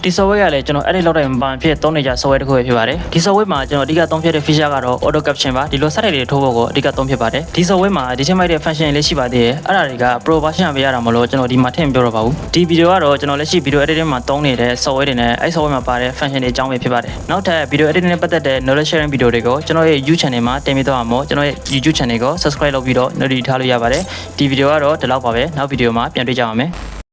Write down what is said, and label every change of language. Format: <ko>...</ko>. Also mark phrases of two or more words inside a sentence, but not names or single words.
<my>software ကလည်းကျွန်တော် edit လုပ်တဲ့မှာဖြစ်သုံးနေကြ software တစ်ခုပဲဖြစ်ပါတယ်ဒီ software မှာကျွန်တော်အဓိကသုံးဖြစ်တဲ့ feature ကတော့</my> <en>auto caption</en> <my>ပါဒီလို set တွေထိုးဖို့ကိုအဓိကသုံးဖြစ်ပါတယ်ဒီ software မှာဒီချိန်မိုက်တဲ့ function လေးရှိပါသေးတယ်အဲ့ဒါတွေက</my> <en>pro version</en> <my>ပေးရတာမလို့ကျွန်တော်ဒီမှာထည့်မပြောတော့ပါဘူးဒီ video ကတော့ကျွန်တော်လက်ရှိ</my> <en>video editing</en> <my>မှာသုံးနေတဲ့ software တွေနဲ့အဲ့ software မှာပါတဲ့ function တွေအကြောင်းပဲဖြစ်ပါတယ်နောက်ထပ် video editing နဲ့ပတ်သက်တဲ့</my> <en>knowledge sharing video</en> <my>တွေကိုကျွန်တော်ရဲ့ YouTube channel မှာတင်ပြသွားမှာမို့ကျွန်တော်ရဲ့ YouTube channel ကို subscribe လုပ်ပြီးတော့ notification ထားလို့ရပါတယ်ဒီ video ကတော့ဒီလောက်ပါပဲနောက် video မှာပြန်တွေ့ကြပါမယ်</my>